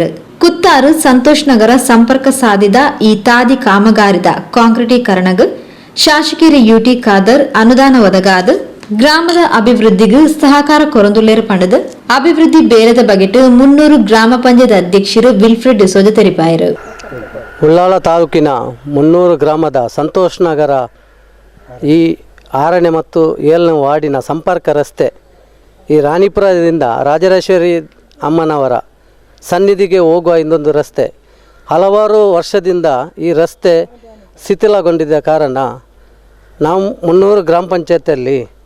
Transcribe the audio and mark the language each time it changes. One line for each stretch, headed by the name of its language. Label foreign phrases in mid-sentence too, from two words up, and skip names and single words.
Tulu: ಕುತ್ತಾರು ಸಂತೋಷ್ ನಗರ ಸಂಪರ್ಕ ಸಾಧಿದ ಈ ತಾದಿ ಕಾಮಗಾರಿದ ಕಾಂಕ್ರೀಟೀಕರಣಗು ಶಾಸಕರು ಯುಟಿ ಖಾದರ್ ಅನುದಾನ ಒದಗಾದು ಗ್ರಾಮದ ಅಭಿವೃದ್ಧಿಗೂ ಸಹಕಾರ ಕೊರೊಂದುಲ್ಲೇರು ಪಣದು ಅಭಿವೃದ್ಧಿ ಬೇರದ ಬಗೆಟು ಮುನ್ನೂರು ಗ್ರಾಮ ಪಂಚಾಯತ್ ಅಧ್ಯಕ್ಷರು ವಿಲ್ಫ್ರೆಡ್ ಡಿಸೋಜಾ ತೆರಿಪಾಯರು.
Kannada: ಉಳ್ಳಾಲ ತಾಲೂಕಿನ ಮುನ್ನೂರು ಗ್ರಾಮದ ಸಂತೋಷ್ ನಗರ ಈ 6ನೇ ಮತ್ತು 7ನೇ ವಾರ್ಡಿನ ಸಂಪರ್ಕ ರಸ್ತೆ ಈ ರಾಣಿಪುರದಿಂದ ರಾಜರಾಜೇಶ್ವರಿ ಅಮ್ಮನವರ ಸನ್ನಿಧಿಗೆ ಹೋಗುವ ಇನ್ನೊಂದು ರಸ್ತೆ ಹಲವಾರು ವರ್ಷದಿಂದ ಈ ರಸ್ತೆ ಶಿಥಿಲಗೊಂಡಿದ್ದ ಕಾರಣ ನಾವು ಮುನ್ನೂರು ಗ್ರಾಮ ಪಂಚಾಯತಿಯಲ್ಲಿ